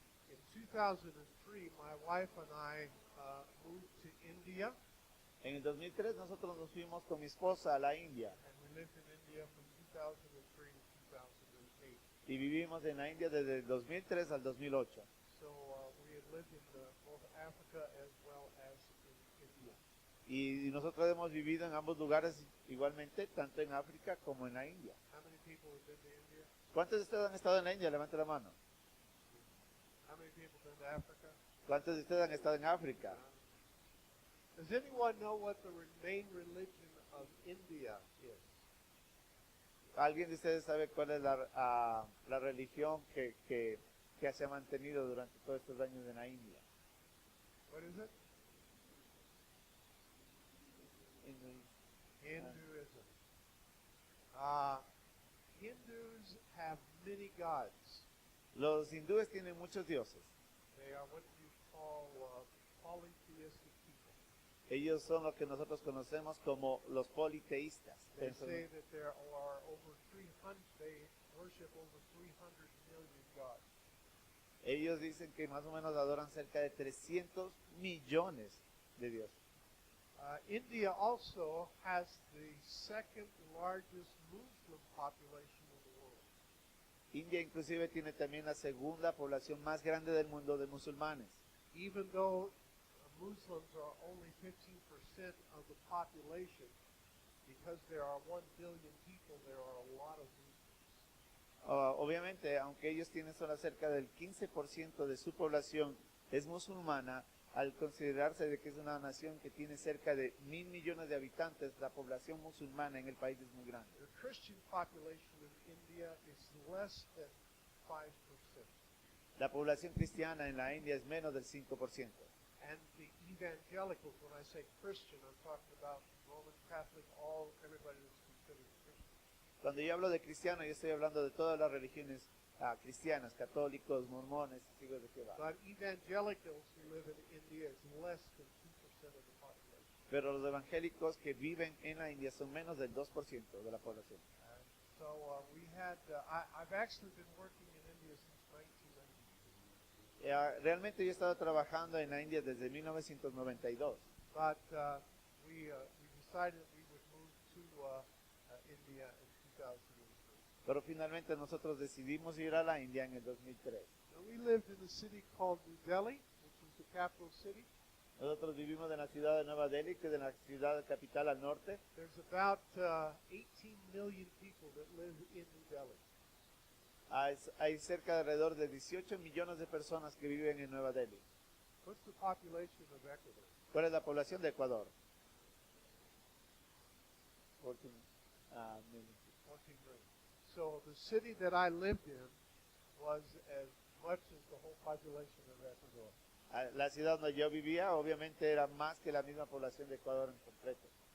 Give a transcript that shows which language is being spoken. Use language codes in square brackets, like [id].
[en] In 2003, my wife and I moved to India, [es] En el 2003 nosotros nos fuimos con mi esposa a la India [en] and we lived in India from 2003 to 2008. [es] y vivimos en la India desde el 2003 al 2008. [en] So we had lived in both Africa as well as in India. [es] Y nosotros hemos vivido en ambos lugares igualmente, tanto en África como en la India. [en] How many people have been to India? [es] ¿Cuántos de ustedes han estado en la India? Levante la mano. [en] How many people have been to Africa? [es] ¿Cuántos de ustedes han estado en África? [en] Does anyone know what the main religion of India is? [es] ¿Alguien de ustedes sabe cuál es la religión que se ha mantenido durante todos estos años en la India? [en] What is it? Hinduism. Hindus have many gods. [es] Los hindúes tienen muchos dioses. [en] They are what you call polytheistic people. [es] Ellos son lo que nosotros conocemos como los politeístas. [en] They say that there are over 300, they worship over 300 million gods. [es] Ellos dicen que más o menos adoran cerca de 300 millones de dioses. [en] India also has the second largest Muslim population in the world. [es] India inclusive tiene también la segunda población más grande del mundo de musulmanes. [en] Even though Muslims are only 15% of the population, because there are 1 billion people, there are a lot of Muslims. [es] Obviamente, aunque ellos tienen solo cerca del 15% de su población es musulmana, al considerarse de que es una nación que tiene cerca de 1.000 millones de habitantes, la población musulmana en el país es muy grande. [en] The Christian population in India is less than 5%. [es] La población cristiana en la India es menos del 5%. [en] And the evangelicals, when I say Christian, I'm talking about Roman Catholic, everybody that's considered Christian. [es] Cuando yo hablo de cristiano, yo estoy hablando de todas las religiones cristianas, católicos, mormones, testigos de Jehová. [en] But evangelicals who live in India is less than 2% of the population. [es] Pero los evangélicos que viven en la India son menos del 2% de la población. [en] So we had, I've actually been working in India since 1992. [es] Realmente yo he estado trabajando en la India desde 1992. [en] But we decided we would move to India in 2003. [es] Pero finalmente nosotros decidimos ir a la India en el 2003. [en] So we lived in a city called New Delhi, which is the capital city. [es] Nosotros vivimos en la ciudad de Nueva Delhi, que es la ciudad capital al norte. [en] There's about 18 million people that live in New Delhi. [es] Hay cerca de alrededor de 18 millones de personas que viven en Nueva Delhi. [en] What's the population of Ecuador? [es] ¿Cuál es la población de Ecuador? [en] 14 million. 14 million. So the city that I lived in was as much as the whole population of Ecuador. [es] La ciudad donde yo vivía obviamente era más que la misma población de Ecuador en completo.